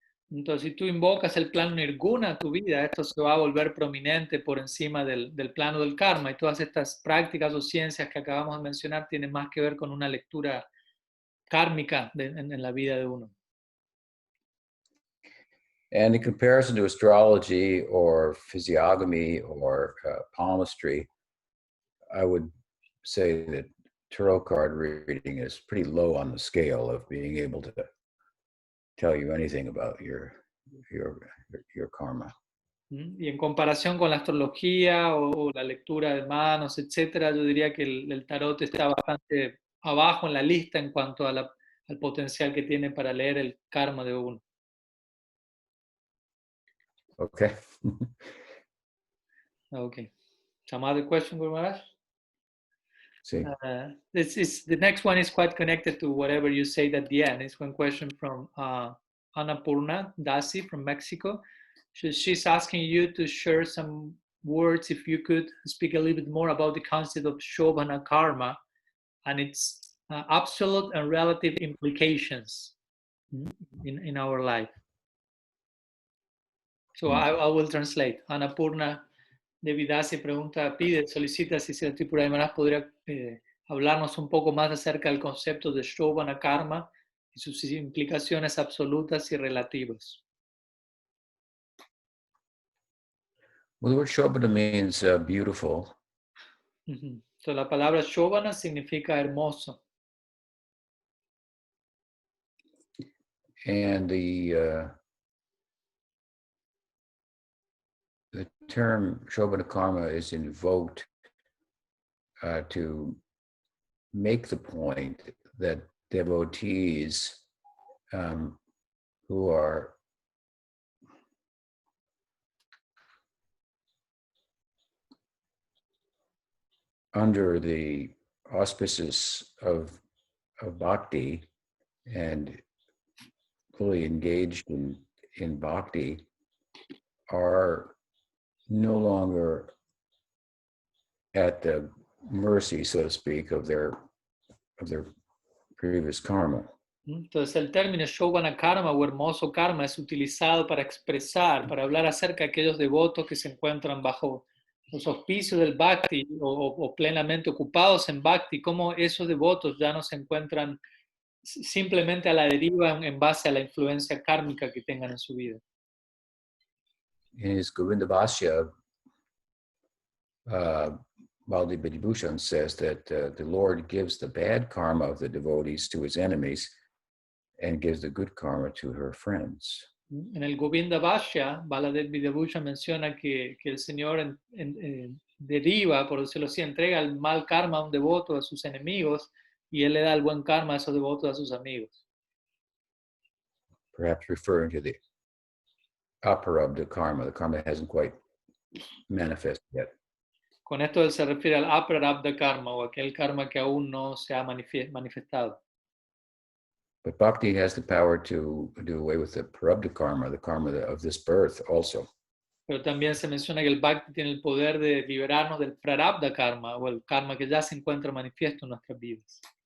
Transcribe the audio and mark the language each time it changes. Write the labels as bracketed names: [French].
[Spanish] Entonces, si tú invocas el plano nirguna a tu vida, esto se va a volver prominente por encima del plano del karma, y todas estas prácticas o ciencias que acabamos de mencionar tienen más que ver con una lectura kármica en la vida de uno. [English] And in comparison to astrology or physiognomy or palmistry, I would say that tarot card reading is pretty low on the scale of being able to tell you anything about your karma. [Spanish] Y en comparación con la astrología o la lectura de manos, etcétera, yo diría que el tarot está bastante abajo en la lista en cuanto a al potencial que tiene para leer el karma de uno. [English] Okay. Okay. Some other question, Guru Maharaj? See. The next one is quite connected to whatever you said at the end. It's one question from Annapurna Dasi from Mexico. She's asking you to share some words, if you could speak a little bit more about the concept of Shobhana Karma and its absolute and relative implications in our life. So I will translate. [Spanish] Annapurna Devidasi solicita si el Tripura de Maharaj podría hablarnos un poco más acerca del concepto de Shobhana Karma y sus implicaciones absolutas y relativas. [English] Well, the word Shobhana means beautiful. [Spanish] So, la palabra Shobhana significa hermoso. [English] And the term Shobhana Karma is invoked to make the point that devotees who are under the auspices of bhakti and fully engaged in bhakti are no longer at the mercy, so to speak, of their previous karma. [Spanish] Entonces el término Shobhana Karma o hermoso karma es utilizado para expresar, para hablar acerca de aquellos devotos que se encuentran bajo los auspicios del Bhakti o plenamente ocupados en Bhakti, cómo esos devotos ya no se encuentran simplemente a la deriva en base a la influencia kármica que tengan en su vida. [English] In his Govinda Bhashya, Baldi Bidibhushan says that the Lord gives the bad karma of the devotees to his enemies and gives the good karma to her friends. [Spanish] En el Govinda Bhashya, Baladev Vidyabhushan menciona que el Señor deriva, por decirlo así, entrega el mal karma a un devoto a sus enemigos y Él le da el buen karma a esos devotos a sus amigos. [English] Perhaps referring to the aparabdha karma, the karma that hasn't quite manifested yet. [Spanish] Con esto Él se refiere al aprarabdha karma o aquel karma que aún no se ha manifestado. [English] But bhakti has the power to do away with the prarabdha karma, the karma of this birth also. [Spanish] Pero también se menciona que el Bhakti tiene el poder de liberarnos del prarabdha karma o el karma que ya se encuentra manifiesto en nuestras vidas.